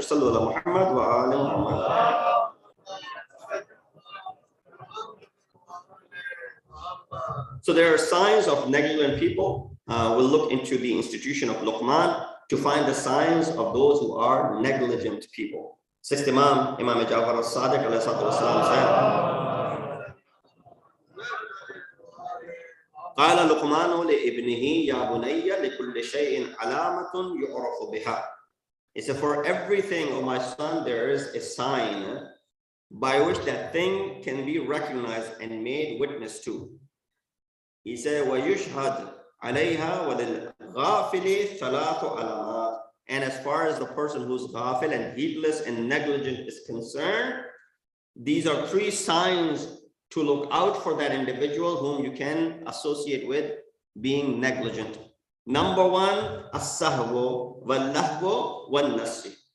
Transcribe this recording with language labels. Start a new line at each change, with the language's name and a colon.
Arabic: Sallallahu Muhammad wa ala Muhammad.
English: So there are signs of negligent people. We'll look into the institution of Luqman to find the signs of those who are negligent people. Sixth Imam Ja'far al-Sadiq alayhi salatu wasalam said,
Arabic: قال لقمان لابنه يا بني لكل شيء علامة يعرف بها.
English: He said, for everything, O my son, there is a sign by which that thing can be recognized and made witness to. He said,
Arabic: وَيُشْهَدْ عَلَيْهَا وَلِلْغَافِلِ ثَلَاثُ عَلَامَاتٍ.
English: And as far as the person who's ghafil and heedless and negligent is concerned, these are 3 signs to look out for that individual whom you can associate with being negligent. Number 1,
Arabic: as-sahwu wal-lahwu wal-nasi.